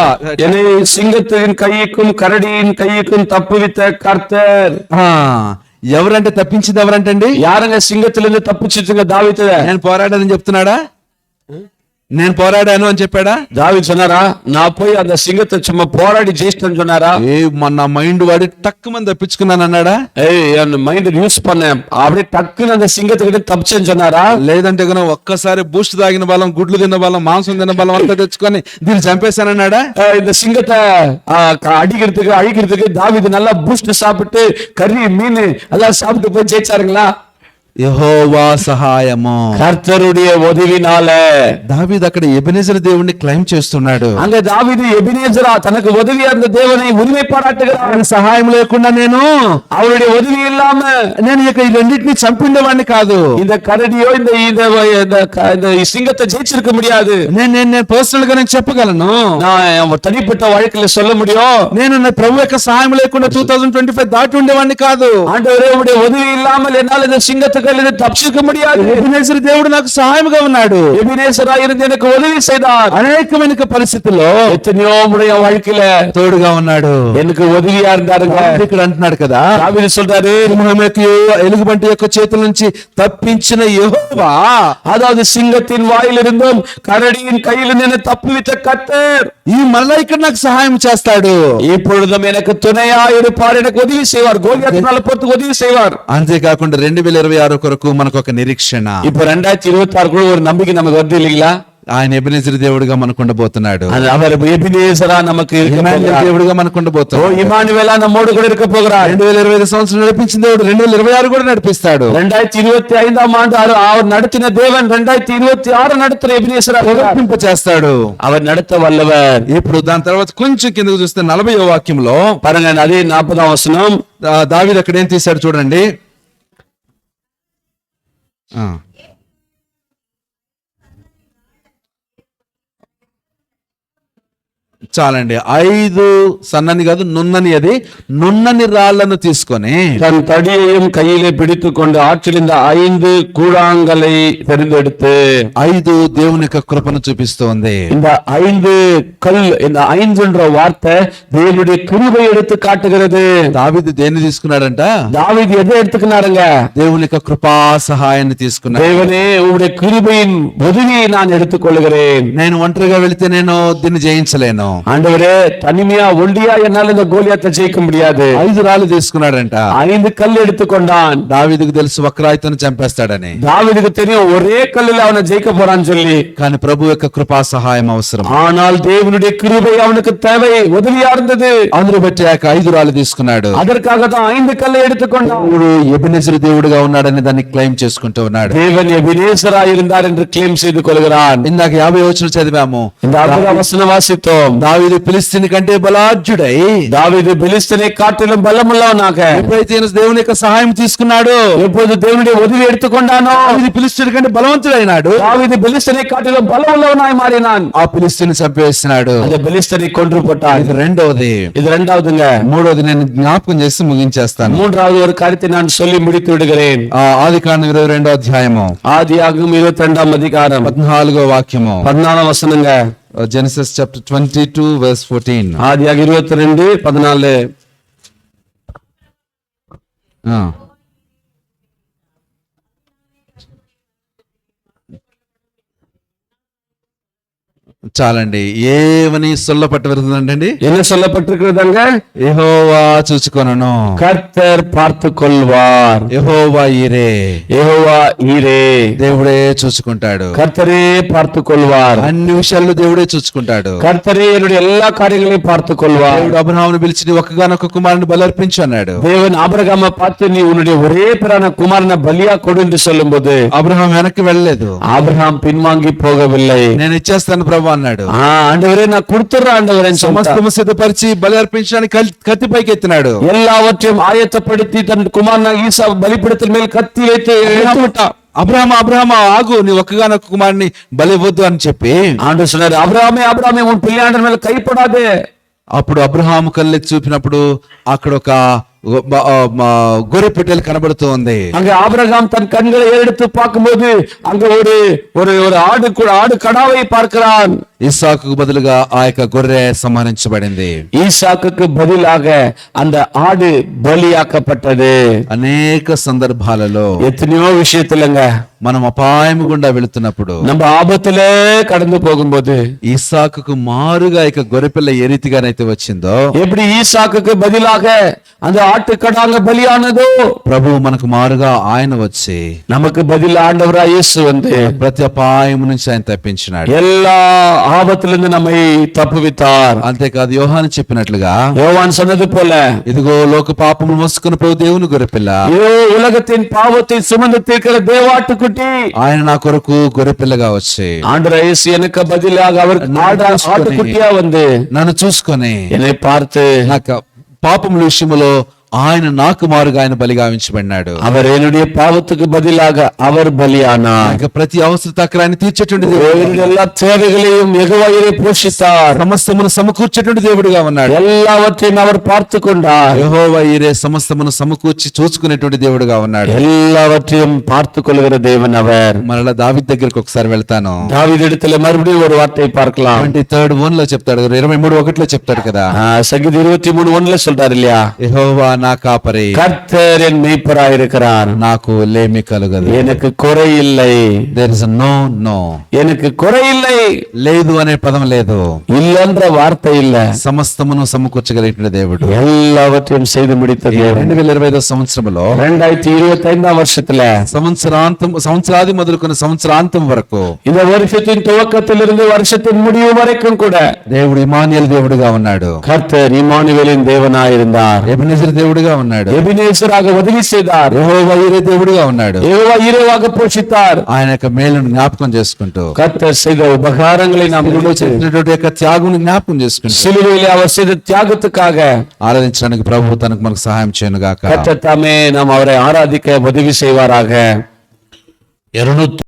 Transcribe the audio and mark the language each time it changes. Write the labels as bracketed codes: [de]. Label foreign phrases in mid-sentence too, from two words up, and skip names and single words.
[ta] என்னை சிங்கத்தின் கைக்கும் கரடியின் கைக்கும் தப்புவித்த கர்த்தர். [te] ఎవరంటే తప్పించింది ఎవరంటండి? [ta] யாருங்க சிங்கத்திலிருந்து தப்பிச்சிட்டுங்க? தாவீது. [te] నేను పోరాడానని చెప్తున్నాడా? నేను పోరాడాను అని చెప్పాడా? [ta] தாவீது சொன்னாரா, நான் போய் அந்த சிங்கத்தை சும்மா போராடி ஜெயிச்சிட்டேன்னு சொன்னாரா? [te] నా మైండ్ వాడి టక్కు మంది తప్పించుకున్నాను అన్నాడా? [ta] என் மைண்ட் யூஸ் பண்ணேன், அப்படியே டக்குன்னு அந்த சிங்கத்துக்கிட்ட தப்பிச்சேன்னு சொன்னாரா? [te] లేదంటే కనుక ఒక్కసారి బూస్ట్ తాగిన బలం, గుడ్లు తిన్న బలం, మాంసం తిన్న బలం అంతా తెచ్చుకొని దీన్ని చంపేశానన్నాడా? [ta] இந்த சிங்கத்தை அழிக்கிறதுக்கு தாவீது நல்லா பூஸ்ட் சாப்பிட்டு கறி மீன் எல்லாம் சாப்பிட்டு போய் ஜெயிச்சாருங்களா? [te] యెహోవా సహాయము, [ta] கர்த்தருடைய உதவினால. [te] దావీదు అక్కడ ఎబెనెజర్ దేవుణ్ణి క్లైమ్ చేస్తున్నాడు. [ta] அங்க தாவீது எபினேசரா தனக்கு உதவியா இருந்த தேவனை உரிமை பாராட்டுகிறார். [te] ఆయన సహాయం లేకుండా నేను, [ta] அவருடைய உதவி இல்லாம [te] నేను ఇక ఈ రెండింటిని చంపిండేవాడిని కాదు. [ta] இந்த కరడియో இந்த சிங்கத்தை ஜெயிச்சிருக்க முடியாது. [te] నేను పర్సనల్ గా నేను చెప్పగలను, [ta] நான் தனிப்பட்ட வாழ்க்கையில சொல்ல முடியும், [te] నేను నా ప్రభు యొక్క సహాయం లేకుండా 2025 దాటి ఉండేవాడిని కాదు. [ta] ஆண்டவரே உடைய உதவி இல்லாமல் என்னால் இந்த சிங்கத்துக்கு கையிலிருந்து தப்பிச்சுக்க முடியாது. [te] ఎబినేజరు దేవుడు నాకు సహాయముగా ఉన్నాడు. [ta] எபினேசரா இருந்து எனக்கு உதவி செய்தார். [te] అనేకమైన పరిస్థితుల్లో [ta] எத்தனையோ உடைய வாழ்க்கையில [te] తోడుగా ఉన్నాడు. [ta] எனக்கு உதவியா இருந்தாருங்க. [te] దావీదు ఇక్కడ అంటున్నాడు కదా, [ta] தாவீது சொல்றாரு, [te] సింహం యొక్క ఎలుగుబంటి యొక్క చేతుల నుంచి తప్పించిన యెహోవా, [ta] அதாவது சிங்கத்தின் வாயிலிருந்தும் கரடியின் கையிலிருந்து என்னை தப்புவித்த கர்த்தர் [te] ఈ మళ్ళా ఇక్కడ నాకు సహాయం చేస్తాడు. [ta] இப்பொழுதும் எனக்கு துணையா இருப்பார், எனக்கு உதவி செய்வார், கோலியாத் மேல போட்டு உதவி செய்வார். [te] అంతేకాకుండా 2026 కొరకు మనకు ఒక నిరీక్షణ. [ta] இப்ப 2026 கூட ஒரு நம்பிக்கை நமக்கு வருது இல்லைங்களா? [te] ఆయన ఎబినేజరు దేవుడిగా మనకు ఉండబోతున్నాడు. [ta] அது அவர் எபினேசரா நமக்கு இருக்க [te] ఇమ్మానుయేలు [ta] போகிறார். [te] దేవుడిగా మనకు ஓ ఉండబోతున్నాడు. [ta] இமானுவேலா நம்மோடு கூட இருக்க போகிறார். [te] 2025 సంవత్సరం నడిపించిన దేవుడు 2026 కూడా నడిపిస్తాడు. [ta] 2025ஆம் ஆண்டு அவர் நடத்தின தேவன் 2026 நடத்துற எபினேசரா [te] ప్రవర్తింప చేస్తాడు. [ta] அவர் நடத்த வல்லவர். [te] ఇప్పుడు దాని తర్వాత కొంచెం కిందకు చూస్తే 40వ వాక్యంలో [ta] பாருங்க, அதே 40ஆம் வசனம். [te] దావీదు అక్కడ ఏం తీశాడు చూడండి. చాలండి. 5 సన్నని కాదు నున్నని, అది నున్నని రాళ్లను తీసుకొని [ta] தன் தடியையும் கையிலே பிடித்துக் கொண்டு ஆற்றிலிருந்த 5 கூழாங்கலை தெரிந்தெடுத்து [te] 5 దేవుని యొక్క కృపను చూపిస్తోంది. [ta] இந்த 5 கல், இந்த 5ன்ற வார்த்தை தேவனுடைய கிருபை எடுத்து காட்டுகிறது. [te] దావీదు దేన్ని తీసుకున్నాడంట? [ta] தாவீது எதை எடுத்துக்கினாருங்க? [te] దేవుని యొక్క కృపా సహాయాన్ని తీసుకున్నాడు. [ta] தேவனே உங்களுடைய கிருபையின் உதவியை நான் எடுத்துக்கொள்கிறேன். [te] నేను ఒంటరిగా వెళితే నేను దీన్ని జయించలేను. [ta] ஆண்டவரே, தனிமையா ஒண்டியா என்னால இந்த கோலியாத்தை ஜெயிக்க முடியாது. [te] 5 రాళ్ళు తీసుకున్నాడంట. [ta] 5 கல் எடுத்துக்கொண்டான். [te] దావీదుకు తెలుసు వక్రాయితను చంపేస్తాడని, [ta] தாவீதுக்கு தெரியும் ஒரே கல்லுல அவனை ஜெயிக்க போறான்னு சொல்லி. [te] కానీ ప్రభు యొక్క కృపా సహాయం అవసరం. [ta] ஆனால் தேவனுடைய கிருபை அவனுக்கு தேவை, உதவியா இருந்தது. [te] అందును బట్టి ఆ 5 రాళ్ళు తీసుకున్నాడు. [ta] அதற்காக தான் 5 கல்லை எடுத்துக்கொண்டான். [te] దేవుడు ఎబినేజరు దేవుడుగా ఉన్నాడని దాన్ని క్లెయిమ్ చేసుకుంటూ ఉన్నాడు. [ta] தேவன் எபினேசரா இருந்தார் என்று கிளைம் செய்து கொள்கிறான். [te] ఇందాక 50 వచనం చదివాము. [ta] இந்த 40ஆம் வசனம் வாசித்தோம். [te] దావీదు ఫిలిస్తీని కంటే బలాఢ్యుడై, [ta] தாவீது பெலிஸ்தனை காட்டிலும் பலமுள்ளவனாக, [te] ఎప్పుడైతే ఈయన దేవుని యొక్క సహాయం తీసుకున్నాడు, [ta] எப்போது தேவனுடைய உதவி எடுத்துக்கொண்டானோ [te] దావీదు ఫిలిస్తీని కంటే బలవంతుడైనాడు. [ta] தாவீது பெலிஸ்தனை காட்டிலும் பலமுள்ளவனாய் மாறினான். [te] ఆ ఫిలిస్తీని చంపేస్తున్నాడు. [ta] அந்த பெலிஸ்தனை கொன்று போட்டான். [te] ఇది రెండవది. [ta] இது இரண்டாவதுங்க. [te] మూడవది నేను జ్ఞాపకం చేసి ముగించేస్తాను. [ta] மூன்றாவது ஒரு காரியத்தை நான் சொல்லி முடித்து விடுகிறேன். [te] ఆదికాండం 22వ అధ్యాయము [ta] ஆதியாகமம் 22ஆம் அதிகாரம் [te] 14వ వాక్యము. [ta] 14ஆம் வசனங்க. [en] Genesis chapter 22 verse 14. [ta] ஆதியாக 22:14. [te] చాలండి. ఏమని சொல்லப்பட்டிருந்தదండి? [ta] என்ன சொல்லப்பட்டிருக்கிறதாங்க? [te] యెహోవా చూచుకొనును, [ta] கர்த்தர் பார்த்து கொள்வார். [te] యెహోవా ఈరే, [ta] யெகோவா ஈரே, [te] దేవుడే చూసుకుంటాడు. [ta] கர்த்தரே பார்த்து கொள்வார். [te] అన్ని విషయాల్లో దేవుడే చూసుకుంటాడు. [ta] கர்த்தரே என்னுடைய எல்லா காரியங்களையும் பார்த்து கொள்வார். [te] దేవుడు అబ్రహామును పిలిచి నీ ఒక్కగానొక్క కుమారుని బలర్పించు అన్నాడు. [ta] தேவன் ஆபிரகாமை பார்த்து நீ உன்னுடைய ஒரே பேரான குமாரனை பலியா கொடு என்று சொல்லும்போது [te] అబ్రహాం వెనక్కి వెళ్ళలేదు. [ta] ஆபிரகாம் பின்வாங்கி போகவில்லை. [te] నేను ఇచ్చేస్తాను ప్రభు అన్నాడు. [ta] ஆண்டவரே நான் கொடுத்துறேன் ஆண்டவரே [te] సమస్తము సిద్ధపరిచి బలి అర్పించడానికి కత్తి పైకి ఎత్తినాడు. [ta] எல்லாவற்றையும் ஆயத்தப்படுத்தி தன் குமாரனாக ஈசா பலிபீடத்தின் மேல் கத்தி வைத்து விட்டான். [te] అబ్రహాము ఆగు, నీ ఒక్కగానొక్క కుమారుని బలి ఇవ్వద్దు అని చెప్పి [ta] ஆண்டவர் சொன்னாரு, அபிரகாமே உன் பிள்ளையாண்டர் மேல கைப்படாதே. [te] అప్పుడు అబ్రహాము కళ్ళెత్తి చూపినప్పుడు అక్కడ ఒక గొర్రె పెట్టెలు కనబడుతూ ఉంది. [ta] அங்க ஆபிரகாம் தன் கண்களை எடுத்து பார்க்கும்போது அங்க ஒரு ஆடு கடாவை பார்க்கிறான். [te] ఇస్సాకు బదులుగా ఆ యొక్క గొర్రె సంహరించబడింది. [ta] ஈசாக்குக்கு பதிலாக அந்த ஆடு பலியாக்கப்பட்டது. [te] అనేక సందర్భాలలో [ta] எத்தனையோ விஷயத்துலங்க [te] మనం అపాయం గుండా వెళుతున్నప్పుడు, [ta] நம்ம ஆபத்திலே கடந்து போகும்போது [te] ఇస్సాకుకు మారుగా ఇక గొర్రెపిల్ల ఏ రీతిగానైతే వచ్చిందో, [ta] எப்படி ஈசாக்குக்கு பதிலாக அந்த ஆட்டுக்கடாங்க பலியானதோ, [te] ప్రభు మనకు మారుగా ఆయన వచ్చి [ta] நமக்கு பதில் ஆண்டவரா இயேசு வந்து [te] ప్రతి అపాయం నుంచి ఆయన తప్పించినాడు. [ta] எல்லா ஆபத்திலிருந்து நம்மை தப்புவித்தார். [te] అంతేకాదు యోహాను చెప్పినట్లుగా, [ta] யோவான் சொன்னது போல, [te] ఇదిగో లోక పాపము మోసుకుని పోవు దేవుని గొర్రెపిల్ల, [ta] இதோ உலகத்தின் பாவத்தை சுமந்து தீர்க்கிற தேவாட்டுக்குட்டி, [te] ఆయన నా కొరకు గొర్రెపిల్లగా వచ్చి [ta] ஆண்டவர் இயேசு எனக்கு பதிலாக அவர் ஆட்டுக்குட்டியா வந்து [te] నన్ను చూసుకొని [ta] என்னை பார்த்து [te] నాకు పాపముల విషయంలో ఆయన నాకు మారుగా ఆయన బలిగా ఉంచబడినాడు. [ta] அவர் என்னுடைய பாவத்துக்கு பதிலாக அவர் பலியானார். [te] ఇక ప్రతి అవసరత అక్కడ తీర్చేటువంటి దేవుడు, [ta] என்னுடைய எல்லா தேவைகளையும் யெகோவாவே போஷித்தார். [te] సమస్తమును సమకూర్చేటువంటి దేవుడుగా ఉన్నాడు. [ta] எல்லாவற்றையும் அவர் பார்த்து கொண்டார். [te] యెహోవా ఈరే సమస్తమును సమకూర్చి చూసుకునేటువంటి దేవుడుగా ఉన్నాడు. [ta] எல்லாவற்றையும் பார்த்து கொள்கிற தேவன் அவர். [te] మరలా దావీదు దగ్గరికి ఒకసారి వెళ్తాను. [ta] தாவீது இடத்துல மறுபடியும் ஒரு வார்த்தையை பார்க்கலாம். [te] 23:1 చెప్తాడు, 23:1 చెప్తాడు కదా, [ta] சங்கீதம் 23:1 சொல்றாரு இல்லையா, [te] యెహోవా నా కాపరి, [ta] கர்த்தர் என் மேய்ப்பராய் இருக்கிறார், [te] నాకు లేమి కలుగదు. [ta] எனக்கு குறை இல்லை. [en] There is no, [ta] எனக்கு குறை இல்லை. [te] లేదు అనే పదం లేదు. [ta] இல்லன்ற வார்த்தை இல்ல. [te] సమస్తమును సమకూర్చగలిగిన దేవుడు. [ta] எல்லாவற்றையும் செய்து முடித்த தேவன். [te] 2025 సంవత్సరంలో [ta] 2025 வருஷத்துல [te] సంవత్సరాది మొదలుకొని సంవత్సరాంతం వరకు [ta] இந்த வருஷத்தின் துவக்கத்திலிருந்து வருஷத்தின் முடிவு வரைக்கும் கூட [te] దేవుడు ఇమానుయేలు దేవుడుగా ఉన్నాడు. [ta] கர்த்தர் இம்மானுவேலின் தேவனாயிருந்தார். [te] ఎబెనెజర్ దేవుడుగా ఉన్నాడు. [ta] எபினேசராக உதவி செய்தார். [te] యెహోవా ఈరే దేవుడుగా ఉన్నాడు. [ta] யெகோவா ஈரேவாக போஷித்தார். [te] ఆయన యొక్క మేలును జ్ఞాపకం చేసుకుంటూ, [ta] கர்த்தர் செய்த உபகாரங்களை நாம் [te] చేసినటువంటి యొక్క త్యాగం జ్ఞాపకం చేసుకుంటూ, [ta] சிலுவையிலே அவர் செய்த தியாகத்துக்காக [te] ఆరాధించడానికి ప్రభు తనకు మనకు సహాయం చేయను గాక. [ta] கர்த்தர் தாமே நாம் அவரை ஆராதிக்க உதவி செய்வாராக.